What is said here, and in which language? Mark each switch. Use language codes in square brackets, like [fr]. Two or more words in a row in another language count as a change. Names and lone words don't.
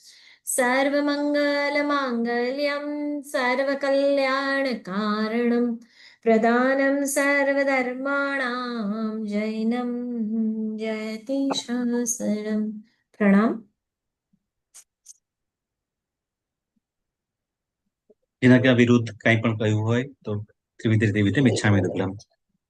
[sa] सर्वमङ्गलमाङ्गल्यं सर्वकल्याणकारणं प्रदानं सर्वधर्माणां जैनं जयति सहस्रम्. प्रणाम. [gu] જેના કે વિરુદ્ધ કંઈ પણ કહ્યું હોય તો ત્રિવિધ રીતે [pra] मिच्छामि दुक्कडम.